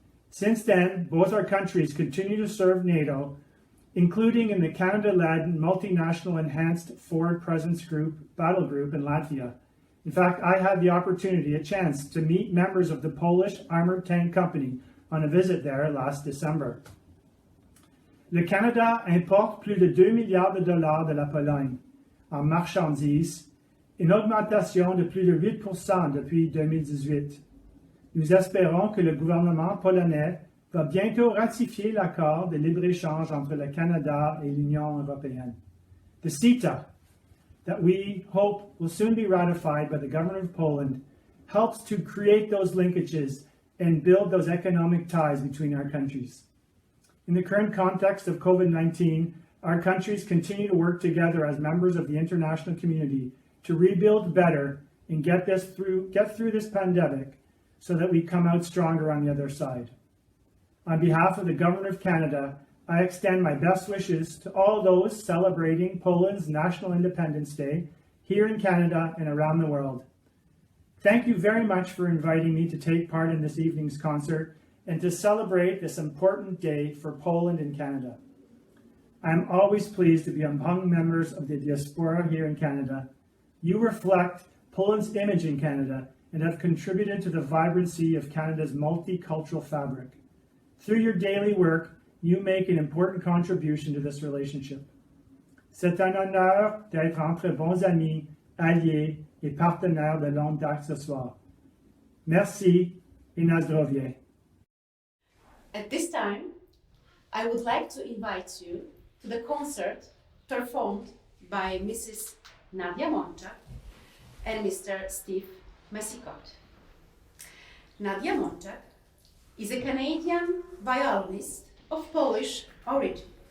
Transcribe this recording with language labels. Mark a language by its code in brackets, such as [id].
[en] Since then, both our countries continue to serve NATO, including in the Canada-led multinational enhanced forward presence group, battle group in Latvia. In fact, I had the opportunity, a chance, to meet members of the Polish Armored Tank Company on a visit there last December. [fr] Le Canada importe plus de 2 milliards de dollars de la Pologne en marchandises, une augmentation de plus de 8% depuis 2018. Nous espérons que le gouvernement polonais va bientôt ratifier l'accord de libre-échange entre le Canada et l'Union européenne. [en] The CETA, that we hope will soon be ratified by the government of Poland, helps to create those linkages and build those economic ties between our countries. In the current context of COVID-19, our countries continue to work together as members of the international community to rebuild better and get through this pandemic so that we come out stronger on the other side. On behalf of the Government of Canada, I extend my best wishes to all those celebrating Poland's National Independence Day here in Canada and around the world. Thank you very much for inviting me to take part in this evening's concert and to celebrate this important day for Poland and Canada. I am always pleased to be among members of the diaspora here in Canada. You reflect Poland's image in Canada and have contributed to the vibrancy of Canada's multicultural fabric. Through your daily work, you make an important contribution to this relationship. [fr] C'est un honneur d'être entre bons amis, alliés et partenaires de longue date ce soir. Merci et [pl] na zdrowie. [en] At this time, I would like to invite you to the concert performed by Mrs. Nadia Monczak and Mr. Steve Massicot. Nadia Monczak is a Canadian violinist of Polish origin.